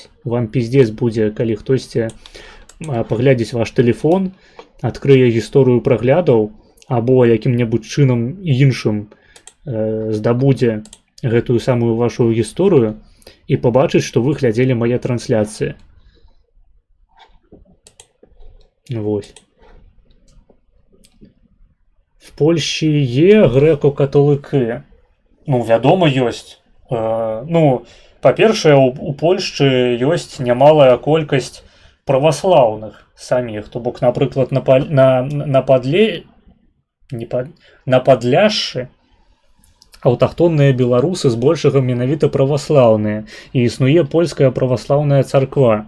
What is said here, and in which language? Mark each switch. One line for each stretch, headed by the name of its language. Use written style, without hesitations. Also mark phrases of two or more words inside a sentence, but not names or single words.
Belarusian: Вам піздец будзе, калі хтосьці паглядзіць ваш тэлефон, адкрые гісторыю праглядаў або якім-небудзь чынам іншым здабудзе гэтую самую вашу гісторыю і пабачыць, што вы глядзелі мае трансляцыі. Вось.
Ukrainian: В Польші є грэко-каталыкі?
Belarusian: Ну, вядома, ёсць. Ну, па-першае, у Польшчы ёсць нямалая колькасць праваслаўных саміх. То бок, напрыклад, на Падляшшы аўтахтонныя беларусы збольшага менавіта праваслаўныя, і існуе польская праваслаўная царква.